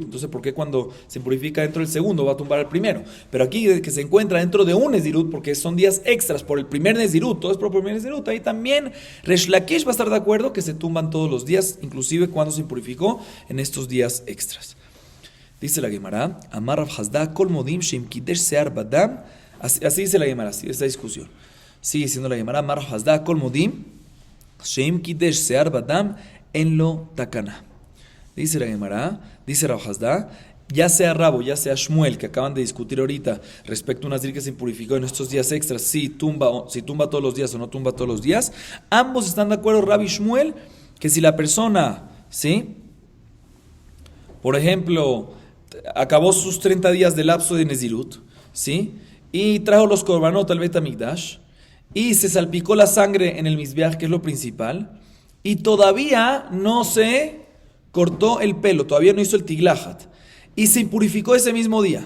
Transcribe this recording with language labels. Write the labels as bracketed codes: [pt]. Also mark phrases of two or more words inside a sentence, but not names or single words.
[es] Entonces, ¿por qué cuando se purifica dentro del segundo va a tumbar el primero? Pero aquí que se encuentra dentro de un Nezirut, porque son días extras por el primer Nezirut, todo es por el primer Nezirut, ahí también Resh Lakish va a estar de acuerdo que se tumban todos los días, inclusive cuando se purificó en estos días extras. Dice la Gemara, [he] אמר רב חסדא כל מודים שאם קידש שער בדם. [es] Así dice la Gemara, así esta discusión. Sigue diciendo la Gemara, [he] אמר רב חסדא כל מודים שאם קידש שער בדם אין לו תקנה. [es] Dice la Gemara, dice Rav Hasda, ya sea Rabo, ya sea Shmuel, que acaban de discutir ahorita respecto a un nazir que se purificó en estos días extras, si tumba todos los días o no tumba todos los días, ambos están de acuerdo, Rabbi y Shmuel, que si la persona, ¿sí?, por ejemplo, acabó sus 30 días de lapso de Nezirut, ¿sí?, y trajo los korbanot al Bet Hamikdash, y se salpicó la sangre en el Mizbeach, que es lo principal, y todavía no se cortó el pelo, todavía no hizo el tiglahat, y se impurificó ese mismo día.